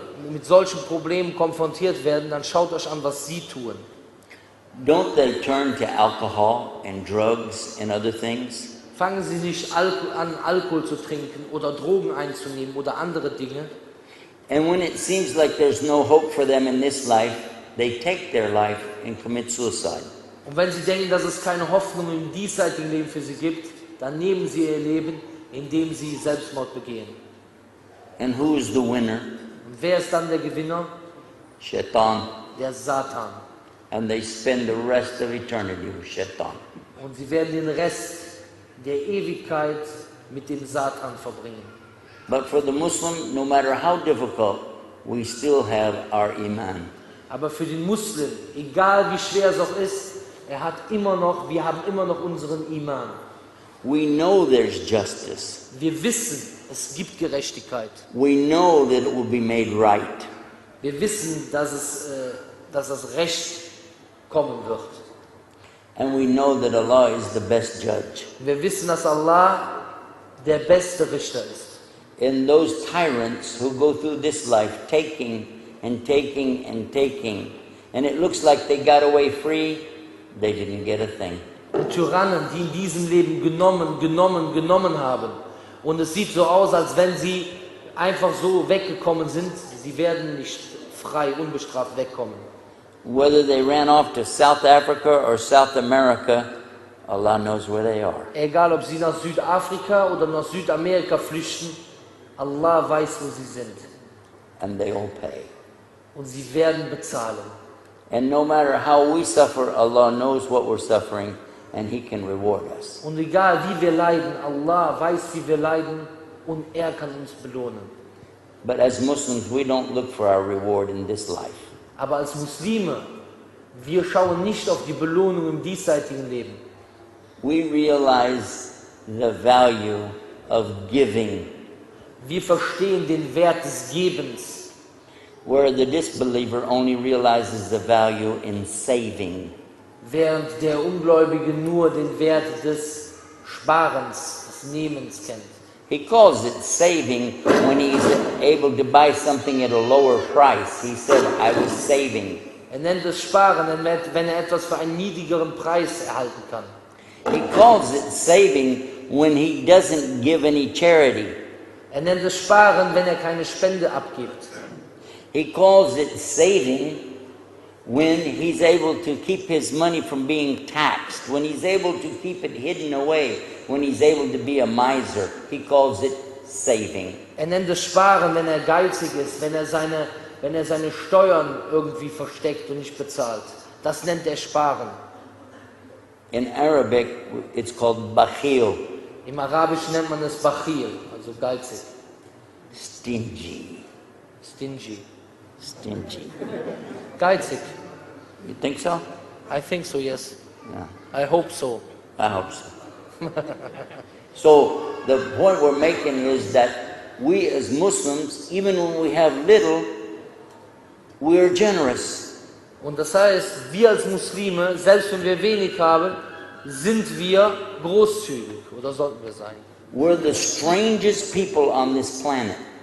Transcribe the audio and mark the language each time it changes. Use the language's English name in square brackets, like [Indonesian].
[German] mit solchen Problemen konfrontiert werden, dann schaut euch an, was sie tun. [English] Don't they turn to alcohol and drugs and other things? [German] Fangen sie nicht an, Alkohol zu trinken oder Drogen einzunehmen oder andere Dinge. [English] And when it seems like there's no hope for them in this life, they take their life and commit suicide. [German] Und wenn sie denken, dass es keine Hoffnung im diesseitigen Leben für sie gibt, dann nehmen sie ihr Leben, indem sie Selbstmord begehen. [English] And who is the winner? [German] Und wer ist dann der Gewinner? [English] Shaitan. [German] Der Satan. [English] And they spend the rest of eternity with Shaitan. [German] Und sie werden den Rest der Ewigkeit mit dem Satan verbringen. [English] But for the Muslim, no matter how difficult, we still have our iman. [German] Aber für den Muslim, egal wie schwer es auch ist, wir haben immer noch unseren Iman. [English] We know there's justice. [German] Wir wissen, es gibt Gerechtigkeit. [English] We know that it will be made right. [German] Wir wissen, dass das Recht kommen wird. [English] And we know that Allah is the best judge. [German] Wir wissen, dass Allah der beste Richter ist. [English] And those tyrants who go through this life taking and taking and taking, and it looks like they got away free, they didn't get a thing. [German] Und Tyrannen, die in diesem Leben genommen haben. Und es sieht so aus, als wenn sie einfach so weggekommen sind. Sie werden nicht frei, unbestraft wegkommen. [English] Whether they ran off to South Africa or South America, Allah knows where they are. [German] Egal, ob sie nach Südafrika oder nach Südamerika flüchten, Allah weiß, wo sie sind. [English] And they all pay. [German] Und sie werden bezahlen. [English] And no matter how we suffer, Allah knows what we're suffering, and He can reward us. [German] Und egal wie wir leiden, Allah weiß, wie wir leiden, und er kann uns belohnen. [English] But as Muslims, we don't look for our reward in this life. [German] Aber als Muslime, wir schauen nicht auf die Belohnung im diesseitigen Leben. [English] We realize the value of giving, [German] Wir verstehen den Wert des Gebens, [English] where the disbeliever only realizes the value in saving. [German] während der Ungläubige nur den Wert des Sparens, des Nehmens kennt. [English] He calls it saving when he's able to buy something at a lower price. He said, I was saving. [German] Er nennt es Sparen, wenn er etwas für einen niedrigeren Preis erhalten kann. [English] He calls it saving when he doesn't give any charity. [German] Er nennt es Sparen, wenn er keine Spende abgibt. [English] He calls it saving when he's able to keep his money from being taxed, when he's able to keep it hidden away, when he's able to be a miser. He calls it saving. [German] Er nennt es Sparen, wenn er geizig ist, wenn er seine Steuern irgendwie versteckt und nicht bezahlt. Das nennt er Sparen. [English] In Arabic, it's called bakhil. [German] Im Arabischen nennt man es Bachil, also geizig. [English] Stingy. Stingy. Stingy. [German] Geizig. [English] You think so? I think so, yes. Yeah, I hope so. I hope so. So the point we're making is that we as Muslims, even when we have little, we are generous. [German] Und das heißt, wir als Muslime, selbst wenn wir wenig haben, sind wir großzügig, oder sollten wir sein. [English] We're the strangest people on this planet.